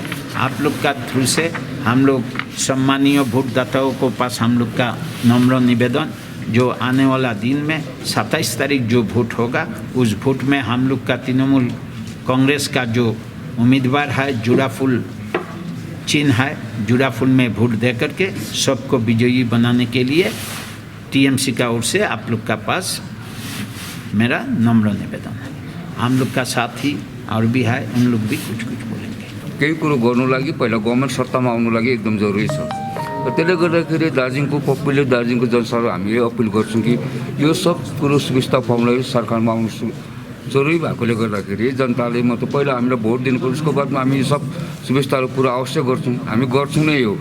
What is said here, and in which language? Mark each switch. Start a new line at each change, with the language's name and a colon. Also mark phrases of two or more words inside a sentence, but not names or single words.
Hindi: आप लोग का थ्रू से हम लोग सम्मानीय वोटदाताओं को पास हम लोग का नम्र निवेदन, जो आने वाला दिन में 27 तारीख जो वोट होगा उस वोट में हम लोग का तृणमूल कांग्रेस का जो उम्मीदवार है जुड़ा फूल चिन्ह है, जुड़ा फूल में वोट दे करके सबको विजयी बनाने के लिए टीएमसी का ओर से आप लोग का पास मेरा नम्र निवेदन है। हम लोग का साथ ही और भी है, उन लोग भी कुछ बोलेंगे।
Nepali: केही कुरो गर्नु लागि पहिला गभर्मेन्ट सत्तामा आउनु लागि एकदम जरुरी छ। र त्यसले गर्दाखेरि दार्जिलिङको पपुलर दार्जिलिङको जनतालाई हामीले अपिल गर्छौँ कि यो सब कुरो सुविस्ता पाउनलाई सरकारमा आउनु जरुरी भएकोले गर्दाखेरि जनताले मतलब पहिला हामीलाई भोट दिनुपर्छ, उसको बादमा हामी सब सुविस्ताहरू पुरा अवश्य गर्छौँ, हामी गर्छौँ नै यो।